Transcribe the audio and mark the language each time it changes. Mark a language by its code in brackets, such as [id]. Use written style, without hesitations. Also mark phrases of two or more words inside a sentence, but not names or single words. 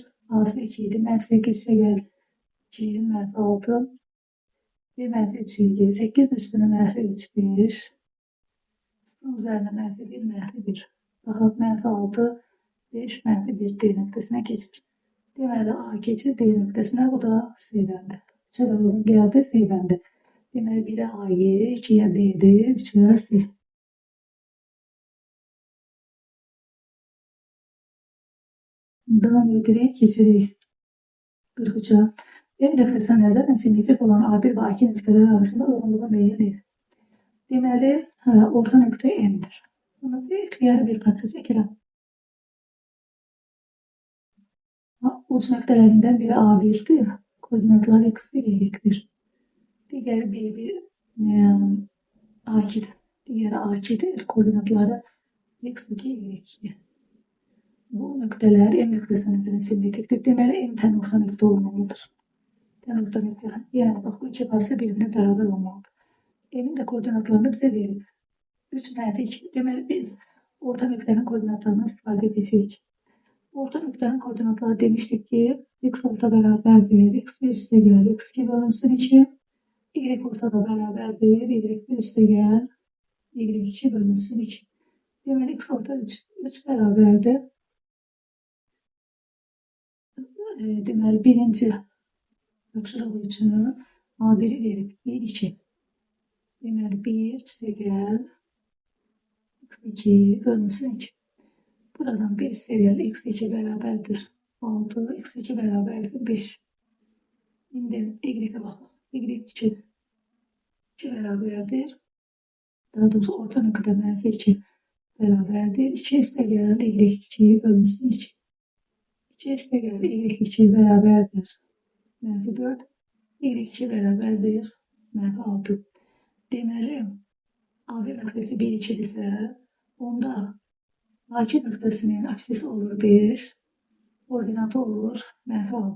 [az] A'sı 2 idi. Mənfi 8 isə gəl 2, mənfi 6. Bir mənfi 3 idi. 8 üstünə mənfi 3, 5. 0'ın üzerine mənfi 1, mənfi 1. Baxaq mənfi 6, 5, mənfi 1 D nöqtəsinə keçir. Deməli A keçir D nöqtəsinə. Bu da C bəndi. [tr] 3'e de uygun geldi C bəndi. [az] Deməli 1'e A'yı, 2'ye B'di, 3'e C. [tr] Devam ederek geçirik. 43'e. [az] M nöqtəsinə nəzərən simmetrik olan A1 və A2 nöqtələri arasında uyğunluğu müəyyən et. Deməli, orta nöqtə M'dir. Bunu ixtiyari bir parça çəkirəm. Uç nöqtələrindən biri A1'dir. Koordinatları x1, y1. Digəri B1, A2'dir. Digəri A2'dir. Koordinatları x2, y2. Bu nöqtələr M nöqtəsinin simmetrikdir. Deməli M tən orta nöqtə olmalıdır. Tən orta nöqtə. Yəni bax bu iki parça [tr] birbirine beraber olmalıdır. M'in de koordinatlarını bize verir. [az] 3 mənfi 2. Deməli biz orta nöqtənin koordinatlarını istifadə edəcəyik. Orta nöqtənin koordinatları demiştik ki x orta beraberdir. X1 üstə gəl, x2 bölünsün 2. Y ortada beraberdir. Y1 üstə gəl, Y2 bölünsün 2. Deməli x orta 3 beraberdir. Deməli birinci tapşırıq üçün A1'i verib 1, 2. Deməli 1 üstə gəl, x2 bölünsün 2. Buradan 1 üstə gəl, x2 beraberdir 6, x2 beraberdir 5. [tr] Şimdi y'e bakalım. Y2 2 beraberdir. [az] Daha doğrusu orta nöqtə mənfi 2 beraberdir. 2 üstə gəl, y2 bölünsün 2. 2 üstə gəl, y2 beraberdir mənfi 4. Y2 beraberdir mənfi 6. Deməli A1 nöqtəsi 1, 2'dirsə, onda A2 nöqtəsinin apsisi olur 5, koordinatı olur mənfi 6.